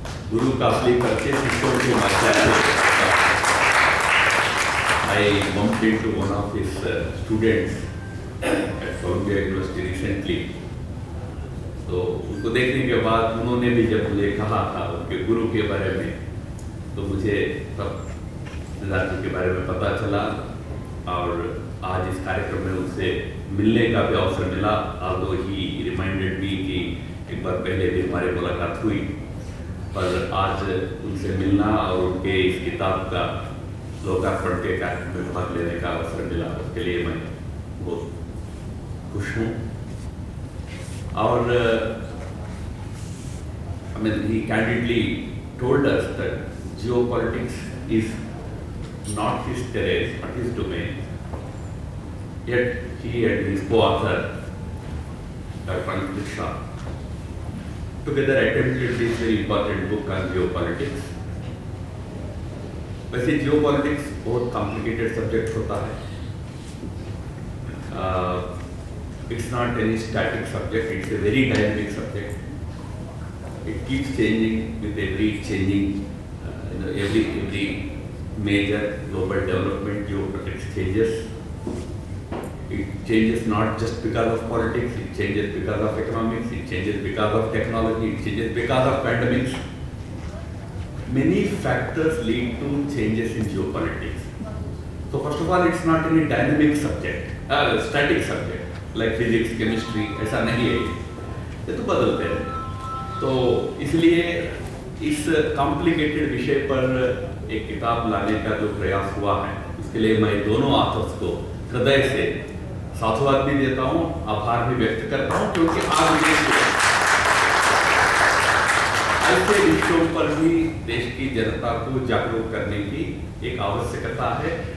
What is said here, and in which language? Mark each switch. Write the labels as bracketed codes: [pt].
[hi] गुरु का असली करके शिष्यों के माध्यम से. [en] I bumped into one of his students at Columbia University recently. [hi] तो उनको देखने के बाद उन्होंने भी जब मुझे कहा था उनके गुरु के बारे में, तो मुझे तब सिद्धार्थ जी के बारे में पता चला और आज इस कार्यक्रम में उनसे मिलने का भी अवसर मिला. [en] although he reminded me [hi] कि एक बार पहले भी हमारी मुलाकात हुई, पर आज उनसे मिलना और उनके इस किताब का लोकार्पण के कार्यक्रम में भाग लेने का अवसर मिला, उसके लिए मैं बहुत खुश हूँ. और [en] I mean, he candidly told us that geopolitics is not his terrain, but his domain. Yet he and his co-author, Dr. Ankit Shah, together attempted this very important book on geopolitics. [hi] वैसे geopolitics बहुत complicated subject होता है. [en] It's not any static subject, it's a very dynamic subject. It keeps changing with every changing, every major global development, geopolitics changes. It changes not just because of politics, it changes because of economics, it changes because of technology, it changes because of pandemics. Many factors lead to changes in geopolitics. So first of all, it's not any dynamic subject, static subject, like physics, chemistry, [hi] ऐसा नहीं है, ये तो बदलते हैं। तो इसलिए इस कॉम्प्लिकेटेड विषय पर एक किताब लाने का जो प्रयास हुआ है, उसके लिए मैं दोनों ऑथर्स को हृदय से साधुवाद भी देता हूँ, आभार भी व्यक्त करता हूँ, क्योंकि आज ऐसे विषयों पर भी देश की जनता को जागरूक करने की एक आवश्यकता है।